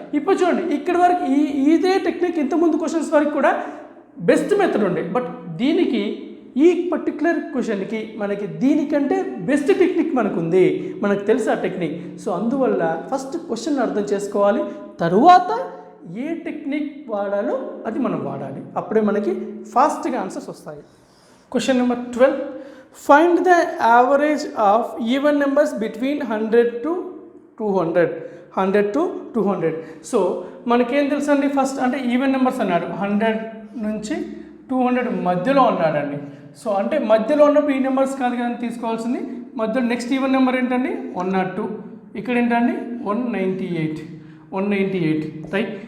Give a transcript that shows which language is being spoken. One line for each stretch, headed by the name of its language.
Telugu: ఇప్పుడు చూడండి ఇక్కడ వరకు ఇదే టెక్నిక్ ఇంతకుముందు క్వశ్చన్స్ వరకు కూడా బెస్ట్ మెథడ్ ఉండే, బట్ దీనికి ఈ పర్టికులర్ క్వశ్చన్కి మనకి దీనికంటే బెస్ట్ టెక్నిక్ మనకుంది, మనకు తెలుసు ఆ టెక్నిక్. సో అందువల్ల ఫస్ట్ క్వశ్చన్ అర్థం చేసుకోవాలి, తరువాత ఏ టెక్నిక్ వాడాలో అది మనం వాడాలి, అప్పుడే మనకి ఫాస్ట్గా ఆన్సర్స్ వస్తాయి. Question number 12.
English: Find the average of even numbers between 100 to 200 100 to 200.
Telugu: So మనకేం తెలుసు అండి, ఫస్ట్ అంటే ఈవెన్ నెంబర్స్ అన్నాడు, 100 నుంచి 200 మధ్యలో అన్నాడండి. సో అంటే మధ్యలో ఉన్నప్పుడు ఈ నెంబర్స్ కాదు కానీ తీసుకోవాల్సింది, మధ్యలో నెక్స్ట్ ఈవెన్ నెంబర్ ఏంటండి 102, ఇక్కడ ఏంటండి 198 రైట్.